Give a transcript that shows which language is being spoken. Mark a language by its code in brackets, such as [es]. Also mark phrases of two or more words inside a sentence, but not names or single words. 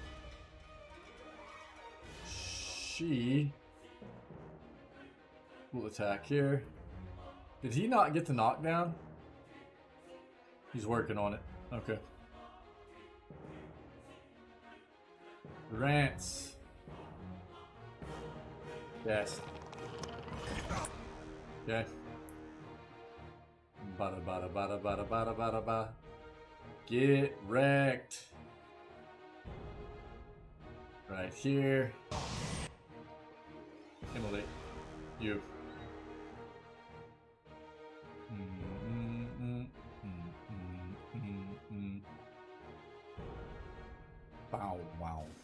[en] She will attack here. Did he not get the knockdown? He's working on it. Okay. Rants. Yes. Okay. Bada bada bada bada bada bada bada. Get wrecked. Right here. Immolate. You. Bow wow.